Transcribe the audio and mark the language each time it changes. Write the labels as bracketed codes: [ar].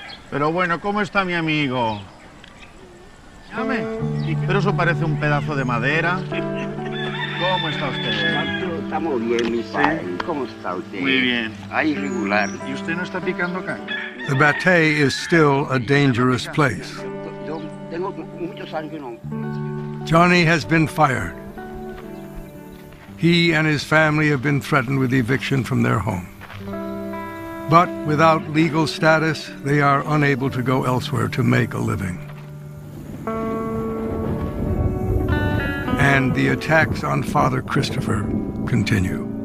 [es] Pero bueno, ¿cómo está mi amigo? Llame. Pero eso parece un pedazo de madera. ¿Cómo está usted? Estamos bien, mi padre. ¿Cómo está usted? Muy bien. Ahí regular. ¿Y usted no está picando caña? [en] The Batey is still a dangerous place. [es] Yo tengo muchos años que no. [en] Johnny has been fired. He and his family have been threatened with eviction from their home. But without legal status, they are unable to go elsewhere to make a living. And the attacks on Father Christopher continue.